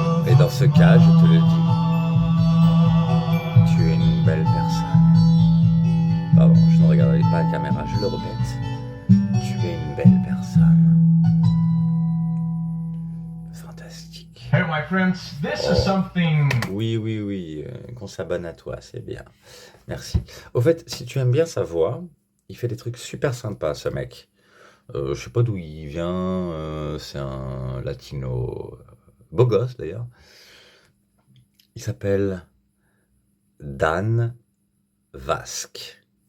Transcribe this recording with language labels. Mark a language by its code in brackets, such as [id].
[fr] Et dans ce cas, je te le dis, tu es une belle personne. Pardon, je ne regardais pas la caméra, je le répète. Tu es une belle personne. Fantastique. [en] Hey my friends, this is something. [fr] Oui, qu'on s'abonne à toi, c'est bien. Merci. Au fait, si tu aimes bien sa voix, il fait des trucs super sympas, ce mec. Je sais pas d'où il vient, c'est un latino, beau gosse d'ailleurs. Il s'appelle Dan Vasc.